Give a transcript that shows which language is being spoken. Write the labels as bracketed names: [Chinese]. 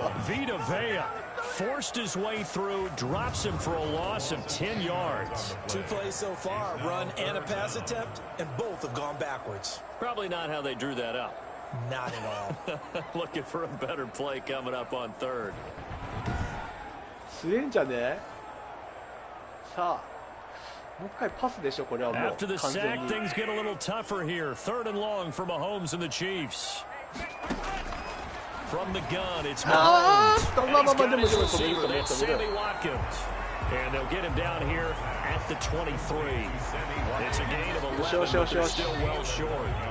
[English] Vita Vea forced his way through, drops him for a loss of 10 yards. 2 plays so far, run and a pass attempt, and both have gone backwards. Probably not how they drew that up. Not at all. Looking for a better play coming up on third. [Japanese] 強えんじゃね。さあ、もう一回パスでしょこれはもう。 [English] After the sack, things get a little tougher here. Third and long for Mahomes and the Chiefs. From the gun, it's Mahomes. And he's got his receiver, that's Sammy Watkins. And they'll get him down here at the 23. It's a gain of 11, but they're still well short.